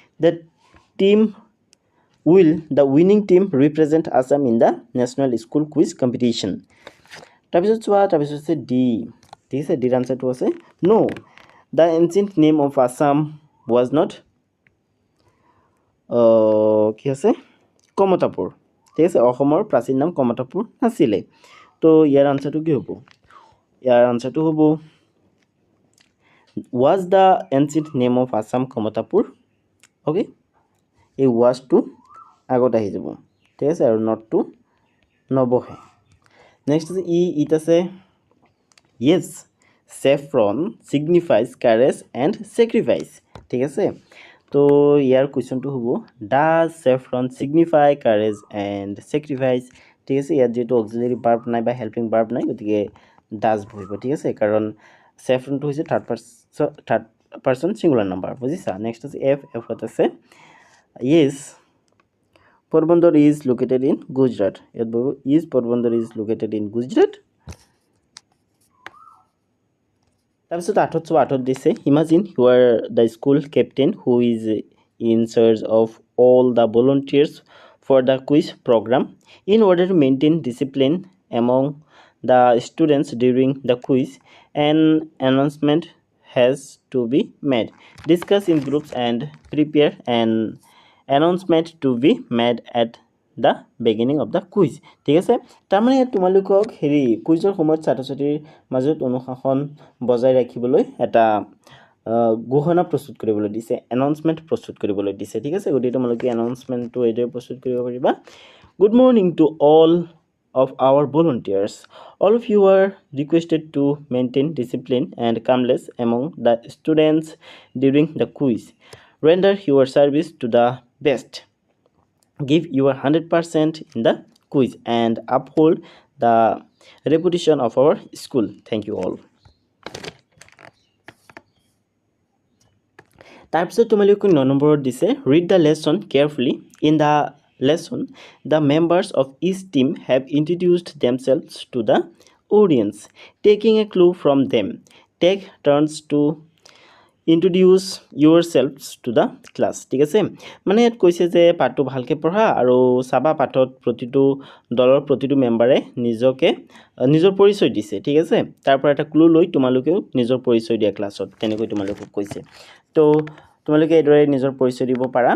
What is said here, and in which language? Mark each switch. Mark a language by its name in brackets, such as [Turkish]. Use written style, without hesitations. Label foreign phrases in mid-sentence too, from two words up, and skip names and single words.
[English] the winning team represent Assam in the national school quiz competition [Assamese] তাৰপিছত চোৱা তাৰপিছত আছে ডি ঠিক আছে ডিৰ আনসাৰটো আছে [English] no the ancient name of Assam was not [Assamese] কি আছে কমতাপুৰ ঠিক আছে অসমৰ প্ৰাচীন নাম কমতাপুৰ নাছিলে তো ইয়াৰ আনসাৰটো কি হ'ব ইয়াৰ আনসাৰটো হ'ব [English] was the ancient name of Assam [Assamese] কমতাপুৰ ওকে এই was to আগত আহি যাব ঠিক আছে আৰু not to নবহে নেক্সট আছে ইট আছে [English] yes saffron signifies courage and sacrifice [Assamese] ঠিক আছে তো ইয়াৰ কোৱেশ্চনটো হ'ব does [English] saffron signify courage and sacrifice [Assamese] ঠিক আছে ইয়াত যেটো [English] auxiliary verb [Assamese] নাই বা [English] helping verb [Assamese] নাই গতিকে does বহিব ঠিক আছে কাৰণ saffron টো হৈছে [English] third person singular number [Assamese] বুজিছা নেক্সট আছে এফ এফত আছে [English] yes Porbandar is located in Gujarat [Assamese] ইয়াত বহিব [English] is Porbandar is located in Gujarat [Assamese] তাৰপিছত আঠত দিছে [English] imagine you are the school captain who is in charge of all the volunteers for the quiz program in order to maintain discipline among the students during the quiz an announcement has to be made discuss in groups and prepare an announcement to be made at the beginning of the quiz [Assamese] ঠিক আছে তাৰমানে তোমালোকক হেৰি কুইজৰ সময়ত ছাত্ৰ-ছাত্ৰীৰ মাজত অনুশাসন বজাই ৰাখিবলৈ এটা গহনা প্ৰস্তুত কৰিবলৈ দিছে এনাউন্সমেন্ট প্ৰস্তুত কৰিবলৈ দিছে ঠিক আছে গতিকে তোমালোকে এনাউন্সমেন্টটো এদৰে প্ৰস্তুত কৰিব পাৰিবা [English] good morning to all of our volunteers. All of you are requested to maintain discipline and calmness among the students during the quiz. Render your service to the best. Give your 100% in the quiz and uphold the reputation of our school. Thank you all. [Assamese] তাৰপিছত তোমালোকে 9 নম্বৰত দিছে [English] read the lesson carefully. In the lesson, the members of each team have introduced themselves to the audience. Taking a clue from them, take turns to introduce yourselves to the class. [Assamese] ঠিক আছে, মানে ইয়াত কৈছে যে পাঠটো ভালকৈ পঢ়া আৰু চাবা পাঠত প্ৰতিটো দলৰ প্ৰতিটো মেম্বাৰে নিজৰ পৰিচয় দিছে। ঠিক আছে, তাৰ পৰা এটা ক্লু লৈ তোমালোকেও নিজৰ পৰিচয় দিয়া ক্লাছত, তেনেকৈ তোমালোকক কৈছে। তো তোমালোকে এইদৰে নিজৰ পৰিচয় দিব পাৰা।